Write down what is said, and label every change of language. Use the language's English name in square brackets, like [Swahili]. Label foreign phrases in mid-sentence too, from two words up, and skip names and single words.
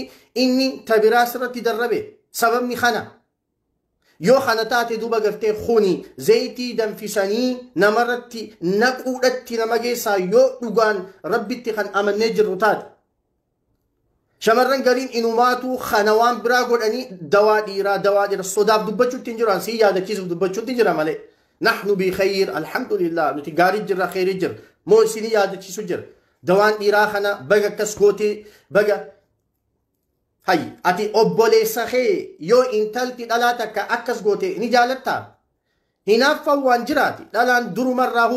[Oromo] inni tabiraa sirratti darrabe sababni kana yoo kana taate duba gartee khuni zayitii danfisanii namarratti naquudhatti nama geessaa yoo dhugaan rabbitti kan amannee jirru taate shamarran gariin inumaatu kana waan biraa godhanii dawaa dhiiraa sodaaf dubbachuutti hin jiran si yaadachiisuuf dubbachuutti jira malee [Arabic] نحن بخير الحمد لله [Oromo] nuti gaarii jirra khayrii jira moo isinii yaadachiisu jira dawaan dhiiraa kana baga akkas gootee baga hay ati obboleessa kee yoo intalti dhalaa takka akkas gootee ni jaalatta hinaaffan waan jiraati dhalaan durumarraahuu